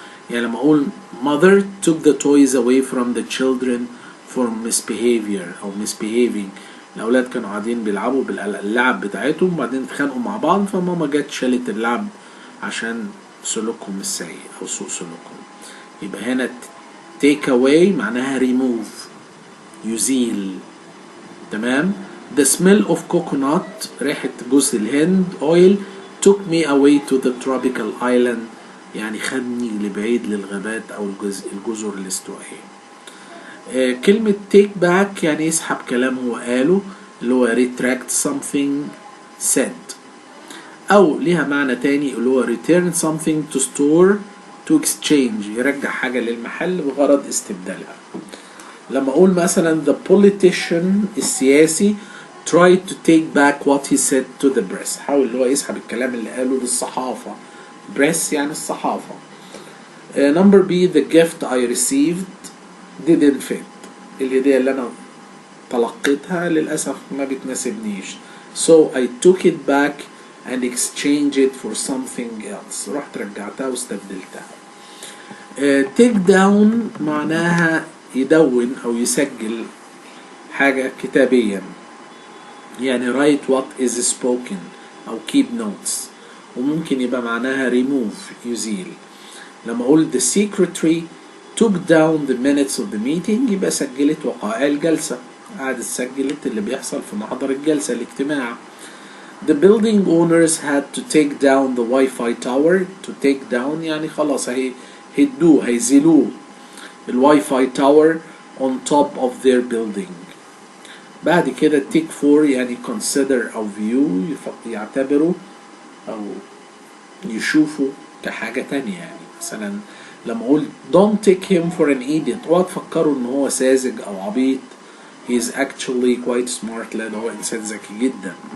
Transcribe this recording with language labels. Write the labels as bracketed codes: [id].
[ar] يعني لما أقول [en] mother took the toys away from the children for misbehavior [ar] أو misbehaving، الأولاد كانوا قاعدين بيلعبوا باللعب بتاعتهم وبعدين اتخانقوا مع بعض، فماما جت شالت اللعب عشان سلوكهم السيء أو سوء سلوكهم. يبقى هنا [en] take away [ar] معناها remove يزيل. تمام. [en] The smell of coconut [ar] ريحة جوز الهند [en] oil took me away to the tropical island، [ar] يعني خدني لبعيد للغابات أو الجزر الاستوائية. كلمة [en] take back [ar] يعني يسحب كلام هو قاله، اللي هو [en] retract something said، [ar] أو ليها معنى تاني اللي هو [en] return something to store to exchange، [ar] يرجع حاجة للمحل بغرض استبدالها. لما أقول مثلا [en] the politician السياسي tried to take back what he said to the press، [ar] حاول اللي هو يسحب الكلام اللي قاله للصحافة. press يعني الصحافة. [en] number B the gift I received didn't fit، [ar] الهدية اللي أنا تلقيتها للأسف ما بتناسبنيش، [en] so I took it back and exchanged it for something else، [ar] رحت رجعتها واستبدلتها. [en] take down [ar] معناها يدون أو يسجل حاجة كتابيا، يعني [en] write what is spoken [ar] أو [en] keep notes. [ar] وممكن يبقى معناها remove يزيل. لما أقول [en] the secretary took down the minutes of the meeting [ar] يبقى سجلت وقائع الجلسة، قعدت سجلت اللي بيحصل في محضر الجلسة الاجتماع. [en] The building owners had to take down the Wi-Fi tower. To take down [ar] يعني خلاص هيدوه هيزيلوه [en] الواي فاي tower on top of their building. [ar] بعد كده [en] take for [ar] يعني consider أو view يعتبروا أو يشوفوا كحاجة تانية. يعني مثلا لما أقول [en] don't take him for an idiot، [ar] اوعى تفكروا إن هو ساذج أو عبيط، [en] he is actually quite smart، [ar] لأن هو إنسان ذكي جدا.